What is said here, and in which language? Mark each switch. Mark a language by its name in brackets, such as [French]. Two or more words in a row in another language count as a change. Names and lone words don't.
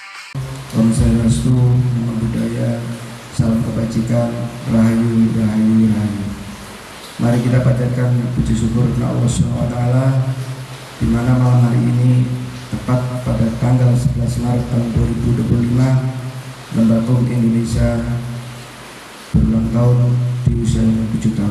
[Balinese] Om Swastiastu, [Pali] Namo Buddhaya, [Indonesian] salam kebajikan, rahayu, rahayu, rahayu. Mari kita panjatkan puji syukur kepada Allah SWT, di mana malam hari ini tepat pada tanggal 11 Maret tahun 2025, Lembaga Indonesia berulang tahun di usia 7 tahun.